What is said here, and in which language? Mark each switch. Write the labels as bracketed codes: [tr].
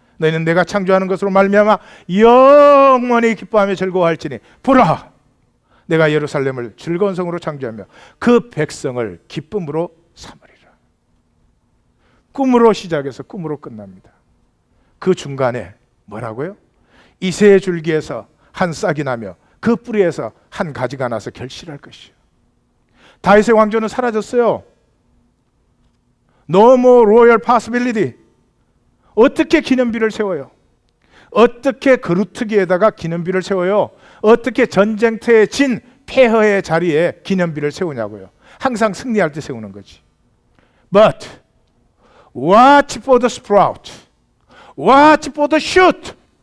[ko] 너희는 내가 창조하는 것으로 말미암아 영원히 기뻐하며 즐거워할지니 보라, 내가 예루살렘을 즐거운 성으로 창조하며 그 백성을 기쁨으로 삼으리라. 꿈으로 시작해서 꿈으로 끝납니다. 그 중간에 뭐라고요? 이새의 줄기에서 한 싹이 나며 그 뿌리에서 한 가지가 나서 결실할 것이요. 다윗의 왕조는 사라졌어요. [en] No more royal possibility. [ko] 어떻게 기념비를 세워요? 어떻게 그루트기에다가 기념비를 세워요? 어떻게 전쟁터에 진 폐허의 자리에 기념비를 세우냐고요. 항상 승리할 때 세우는 거지. [en] But watch for the sprout. Watch for the shoot.